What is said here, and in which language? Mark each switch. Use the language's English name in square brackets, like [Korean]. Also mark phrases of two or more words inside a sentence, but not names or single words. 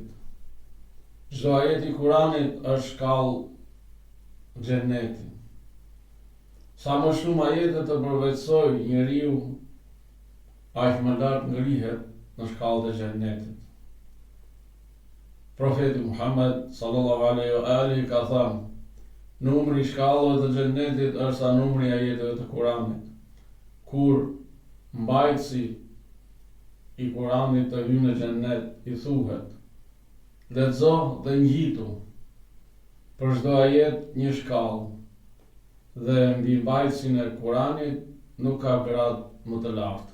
[Albanian] Çdo ajet I Kuranit është shkallë xhenneti. Sa më shumë ajete të përvetsoj njeriu, aq më lart ngrihet në shkallët e xhennetit. Profeti Muhammed [Arabic] صلى الله عليه وآله [Albanian] ka thënë: numri I shkallëve të xhennetit është sa numri I ajeteve të Kuranit. Kur mbajtësi I Kuranit të hyjë në xhennet, I thuhet: lexo dhe ngjitu për çdo ajet një shkallë, dhe mbi mbajtësin e Kuranit nuk ka grad më të lartë.